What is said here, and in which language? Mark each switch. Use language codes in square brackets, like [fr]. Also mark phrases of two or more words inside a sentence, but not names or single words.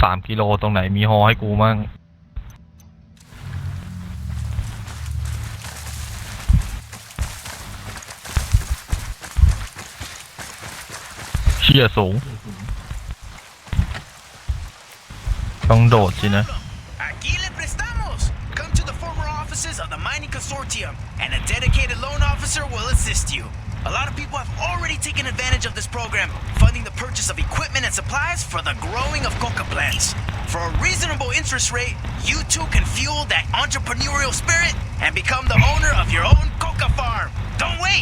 [th] 3 กิโลตรงไหนมีฮอให้กูมั่งเชี่ยสูง ต้องโดดสินะ [es] Aquí le prestamos. [en] Come to the former offices of the mining consortium, and a dedicated loan officer will assist you. A lot of people have already taken advantage of this program, funding the purchase of equipment and supplies for the growing of coca plants. For a reasonable interest rate, you too can fuel that entrepreneurial spirit and become the owner of your own coca farm. Don't wait.